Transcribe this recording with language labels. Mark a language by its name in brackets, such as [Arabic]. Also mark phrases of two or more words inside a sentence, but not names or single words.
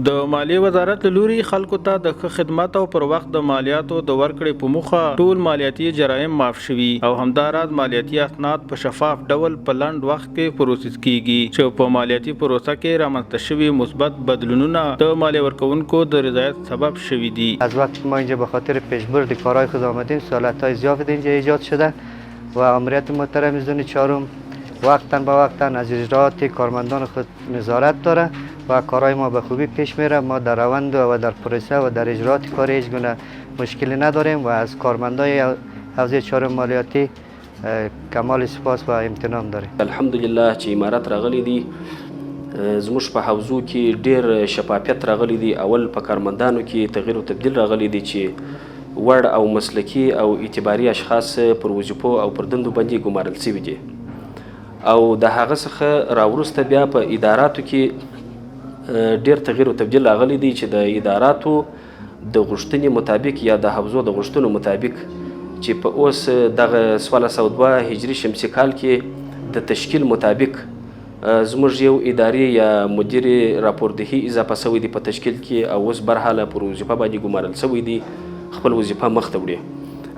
[Pashto] د مالیې وزارت له لوري خلکو ته د ښه خدمت او پر وخت د مالیاتو د ورکړې په موخه ټول مالیاتي جرایم معاف شوي او همداراز مالیاتي اسناد په شفاف ډول په لنډ وخت کې پروسس کیږي چې په مالیاتي پروسه کې رامنځته شوي مثبت بدلونونه د مالیه ورکوونکو د رضایت سبب شوي دي. [Persian] از وقتی ما اینجا به خاطر پیشبرد کارهای خود آمدیم، سهولت‌های زیادی اینجا ایجاد شده و امریت محترم زون چهارم وقتاً به وقتاً از اجرات کارمندان خود نظارت داره و کارهای ما به خوبی پیش میره. ما در روند و در پروسه و در اجرات کار هیچ گونه مشکلی نداریم و از کارمندای حوزه چهارم مالیاتی کمال سپاس و امتنان داریم. [Pashto] الحمدلله چې امارت راغلی دی زموږ په حوزو کې ډیر شفافیت راغلی دی. اول په کارمندانو کې تغییر او تبدیل راغلی دی چې وړ او مسلکي او اعتباري اشخاص پر وظیفو او پر دندو باندې ګمارل شوي دي او د هغه څخه راوروسته بیا په اداراتو کې ډیر تغییر او تبدیل راغلی دی چې د اداراتو د غوښتنې مطابق یا د حوزو د غوښتنو مطابق چې په اوس دغه 1402 هجري شمسي کال کې د تشکیل مطابق زموږ یو اداري یا مدیر راپوردهي اضافه شوی دی په تشکیل کې او اوس برحاله پر وظیفه باندې ګمارل شوی دی، خپل وظیفه مخته وړي.